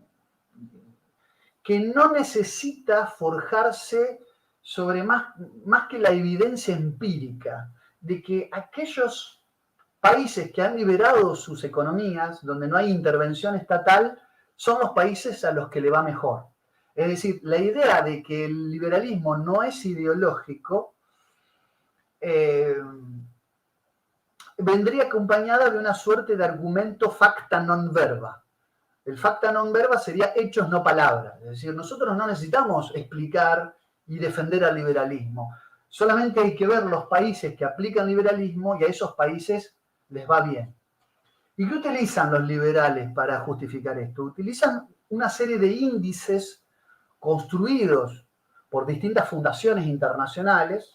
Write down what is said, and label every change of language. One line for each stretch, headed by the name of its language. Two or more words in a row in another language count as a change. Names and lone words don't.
Spanish: que no necesita forjarse sobre más que la evidencia empírica de que aquellos países que han liberado sus economías, donde no hay intervención estatal, son los países a los que le va mejor. Es decir, la idea de que el liberalismo no es ideológico eh, vendría acompañada de una suerte de argumento
Latin: facta non verba.
Spanish: El
Latin: facta non verba
Spanish: sería hechos, no palabras. Es decir, nosotros no necesitamos explicar y defender al liberalismo. Solamente hay que ver los países que aplican liberalismo y a esos países les va bien. ¿Y qué utilizan los liberales para justificar esto? Utilizan una serie de índices construidos por distintas fundaciones internacionales.